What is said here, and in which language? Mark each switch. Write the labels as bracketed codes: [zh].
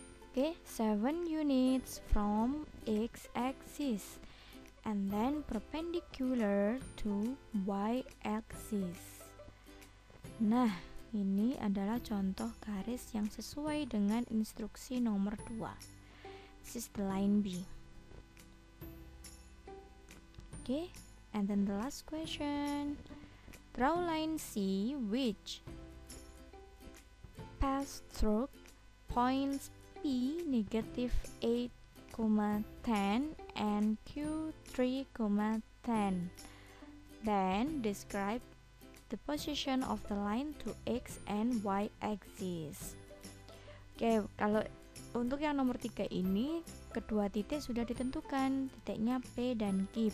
[en] Oke, 7 units from x-axis. and then perpendicular to y-axis. [id] Nah, ini adalah contoh garis yang sesuai dengan instruksi nomor 2. [en] This is the line B. Okay, and then the last question. Draw line C which pass through points P negative 8,10 and Q 3,10. Then describe the position of the line to X and Y axis. [id] Oke, kalau untuk yang nomor 3 ini kedua titik sudah ditentukan, titiknya P dan Q.